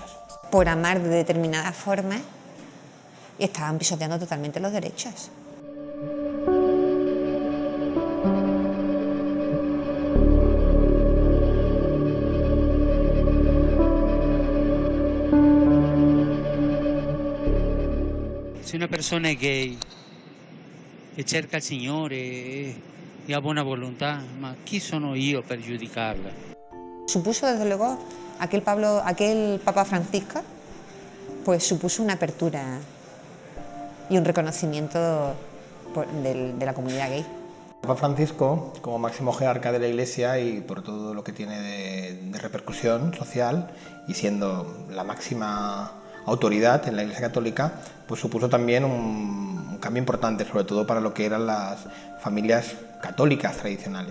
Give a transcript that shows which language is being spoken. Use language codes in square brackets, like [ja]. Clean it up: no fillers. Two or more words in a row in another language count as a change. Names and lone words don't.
[es] Por amar de determinada forma, estaban pisoteando totalmente los derechos. [it] Se una persona è gay e cerca il Signore e ha buona volontà, ma chi sono io per giudicarla? [es] Supuso, desde luego, aquel Papa Francisco, pues supuso una apertura y un reconocimiento de la comunidad gay. Papa Francisco, como máximo jerarca de la Iglesia y por todo lo que tiene de repercusión social y siendo la máxima autoridad en la Iglesia Católica, pues supuso también un cambio importante, sobre todo para lo que eran las familias católicas tradicionales.